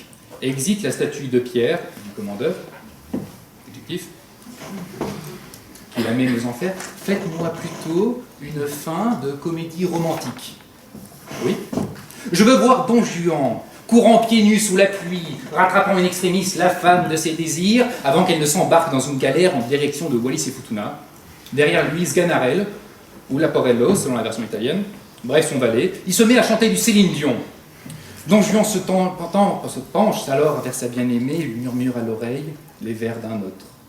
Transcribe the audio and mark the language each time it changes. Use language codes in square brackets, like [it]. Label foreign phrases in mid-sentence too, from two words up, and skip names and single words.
[fr] Exit la statue de pierre du commandeur, adjectif, qui l'amène aux enfers. Faites-moi plutôt une fin de comédie romantique. Oui. Je veux voir Don Juan courant pieds nus sous la pluie, rattrapant [la] in extremis [fr] la femme de ses désirs, avant qu'elle ne s'embarque dans une galère en direction de Wallis et Futuna. Derrière lui, Sganarelle, ou Laporello, selon la version italienne, bref, son valet. Il se met à chanter du Céline Dion. Don Juan se penche alors vers sa bien-aimée et lui murmure à l'oreille les vers d'un autre.